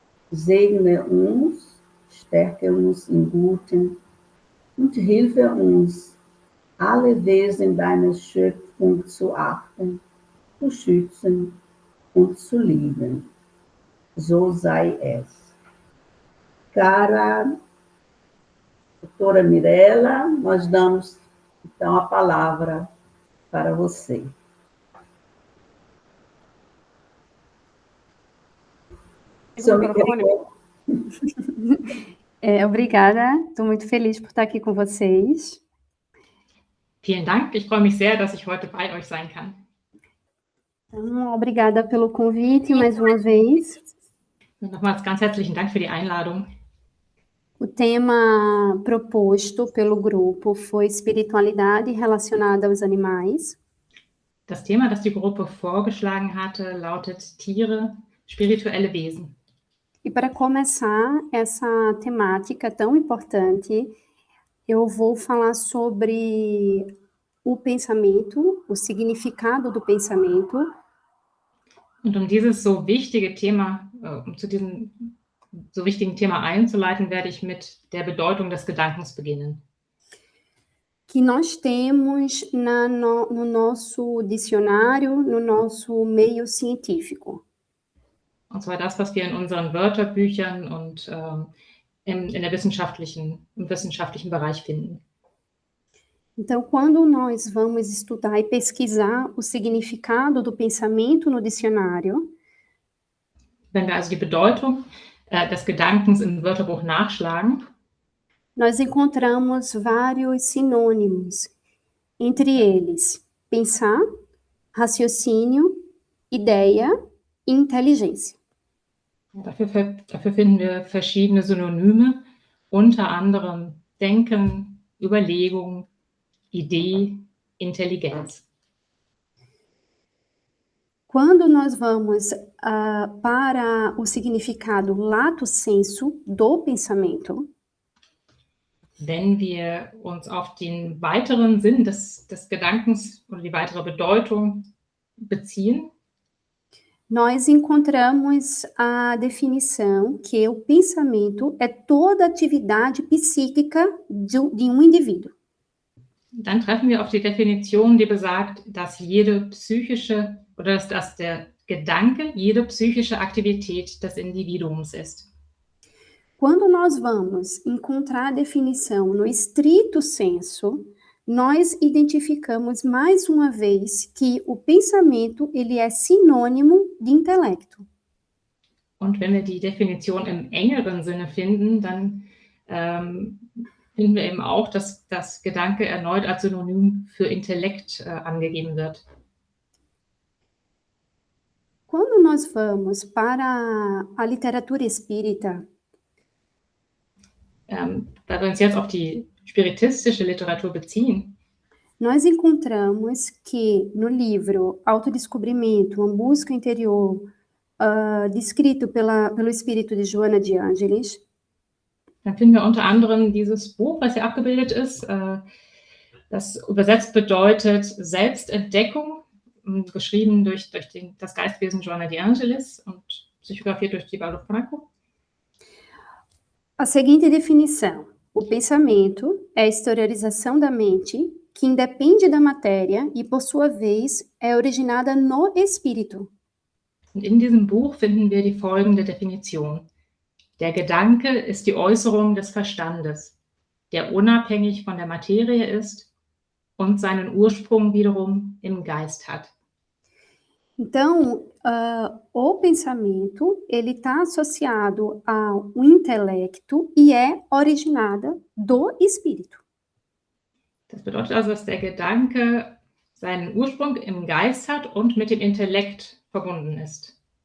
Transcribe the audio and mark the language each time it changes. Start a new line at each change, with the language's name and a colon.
German: Segne uns, stärke uns im Guten und hilfe uns, alle Wesen deiner Schöpfung zu achten, zu schützen und zu lieben. So sei es.
Portuguese: Cara doutora Mirella, nós damos então a palavra para você. Seu microfone. Obrigada, estou muito feliz por estar aqui com vocês.
German: Vielen Dank, ich freue mich sehr, dass ich heute bei euch sein kann.
Portuguese: Então, obrigada pelo convite mais uma vez.
German: Nochmals ganz herzlichen Dank für die Einladung.
Portuguese: O tema proposto pelo grupo foi espiritualidade relacionada aos animais.
German: Das Thema, das die Gruppe vorgeschlagen hatte, lautet Tiere, spirituelle Wesen.
Portuguese: E para começar essa temática tão importante, eu vou falar sobre o pensamento, o significado do pensamento.
German: Und um dieses so wichtige Thema, zu diesem so wichtigen Thema einzuleiten, werde ich mit der Bedeutung des Gedankens beginnen.
Portuguese: Que nós temos no nosso dicionário, no nosso meio científico.
German: Und zwar das, was wir in unseren Wörterbüchern und im wissenschaftlichen Bereich finden.
Portuguese: Então, quando nós vamos estudar e pesquisar o significado do pensamento no dicionário,
German: wenn wir also die Bedeutung des Gedankens im Wörterbuch nachschlagen,
Portuguese: nós encontramos vários sinônimos, entre eles pensar, raciocínio, ideia e inteligência.
German: Dafür finden wir verschiedene Synonyme, unter anderem Denken, Überlegung, Idee, Intelligenz.
Portuguese: Quando nós vamos para o significado lato sensu do pensamento,
German: wenn wir uns auf den weiteren Sinn des Gedankens oder die weitere Bedeutung beziehen,
Portuguese: nós encontramos a definição que o pensamento é toda atividade psíquica de um indivíduo.
German: dann treffen wir auf die Definition, die besagt, dass jede psychische oder dass der Gedanke jede psychische Aktivität des Individuums ist.
Portuguese: Quando nós vamos encontrar a definição no estrito senso, nós identificamos mais uma vez que o pensamento ele é sinônimo de intelecto.
German: Und wenn wir die Definition im engeren Sinne finden, dann finden wir eben auch, dass das Gedanke erneut als Synonym für Intellekt angegeben wird.
Portuguese: Quando nós vamos para a literatura espírita,
German: da wir uns jetzt auf die spiritistische Literatur beziehen,
Portuguese: nós encontramos que no livro Autodescobrimento, uma busca interior, descrito pelo espírito de Joana de Ângeles,
German: dann finden wir unter anderem dieses Buch, was hier abgebildet ist, das übersetzt bedeutet Selbstentdeckung, geschrieben durch das Geistwesen Joana de Ângeles und psychografiert durch Divaldo Franco.
Portuguese: A seguinte definição: o pensamento é a exteriorização da mente que independe da matéria e, por sua vez, é originada no espírito.
German: Und in diesem Buch finden wir die folgende Definition. Der Gedanke ist die Äußerung des Verstandes, der unabhängig von der Materie ist und seinen Ursprung wiederum im Geist hat.
Portuguese: Então, o pensamento, ele está associado ao intelecto e é originada do espírito.
German: Das bedeutet also, dass der Gedanke seinen Ursprung im Geist hat und mit dem Intellekt verbunden ist.